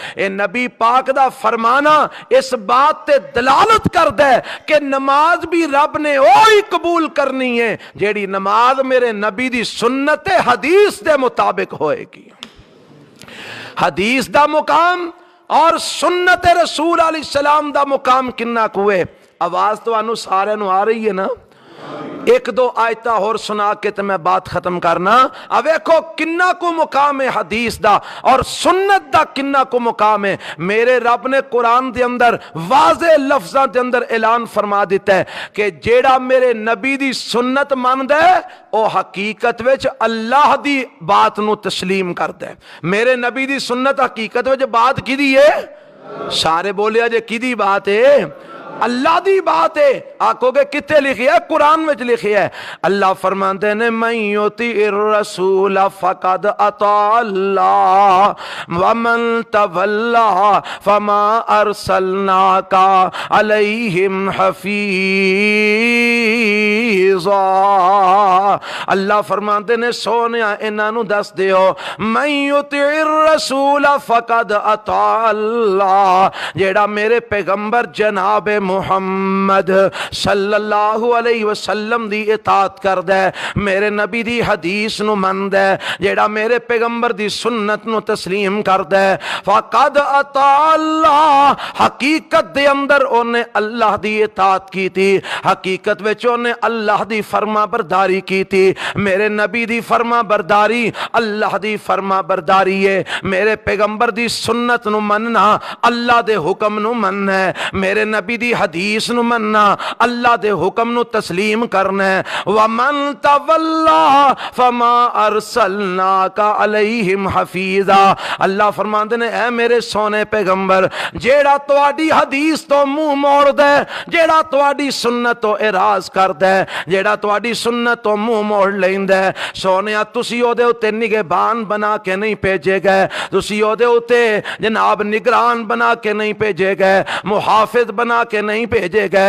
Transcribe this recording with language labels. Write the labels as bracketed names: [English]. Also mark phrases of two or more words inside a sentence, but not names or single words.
[Punjabi] یہ نبی پاک دا فرمانا اس بات تے دلالت کردا ہے کہ نماز بھی رب نے اوہی قبول کرنی ہے جیہڑی نماز میرے نبی دی سنت حدیث دے مطابق ہوئے گی. حدیث دا مقام اور سنت رسول علیہ السلام دا مقام کنا کوئے? آواز تو سارے آ رہی ہے نا? ایک دو آیتا ہور سنا کے تو میں بات ختم کرنا. اب دیکھو کنا کو مقام ہے حدیث دا اور سنت دا کنا کو مقام ہے. میرے رب نے قرآن دے اندر واضح لفظاں دے اندر اعلان فرما دتا ہے کہ جیہڑا میرے نبی دی سنت مانندا ہے او حقیقت وچ اللہ دی بات نوں تسلیم کردا ہے. میرے نبی دی سنت حقیقت وچ بات کیدی ہے? سارے بولیا جے کیدی بات ہے؟ اللہ دی بات ہے. آکھو گے کتنے لکھی ہے؟ قرآن میں لکھی ہے۔ اللہ فرماتے نے [Arabic] من يطع الرسول فقد أطاع الله ومن تولى فما أرسلناك عليهم حفيظا. [Punjabi] اللہ فرماتے نے سوہنیا انہاں نوں دس دیو [Arabic] من يطع الرسول فقد أطاع الله, [Punjabi] جیہڑا میرے پیغمبر جناب محمد [Arabic] صلى الله عليه وسلم [Punjabi] دی اطاعت کردا ہے، میرے نبی دی حدیث نوں مندا ہے، جیہڑا میرے پیغمبر دی سنت نوں تسلیم کردا ہے, [Arabic] فقد أطاع الله, [Punjabi] حقیقت دے اندر اونے اللہ دی اطاعت کی تھی، حقیقت وچ اونے اللہ دی فرما برداری کی تھی. میرے نبی دی فرما برداری اللہ دی فرما برداری ہے. میرے پیغمبر دی سنت نوں مننا اللہ دے حکم نوں مننا ہے. میرے نبی دی حدیث نوں مننا اللہ دے حکم نوں تسلیم کرنا ہے. [Arabic] ومن تولى فما أرسلناك عليهم حفيظا. [Punjabi] اللہ فرماتے نے اے میرے سوہنے پیغمبر، جیہڑا تہاڈی حدیث تو منہ موڑدا ہے، جیہڑا تہاڈی سنت تو اعراض کردا ہے، جیہڑا تہاڈی سنت تو منہ موڑ لیندا ہے، سوہنیا تسی اودے اتے نگہبان بنا کے نہیں بھیجے گئے، تسی اودے اتے جناب نگران بنا کے نہیں بھیجے گئے، محافظ بنا کے نہیں بھیجے گئے.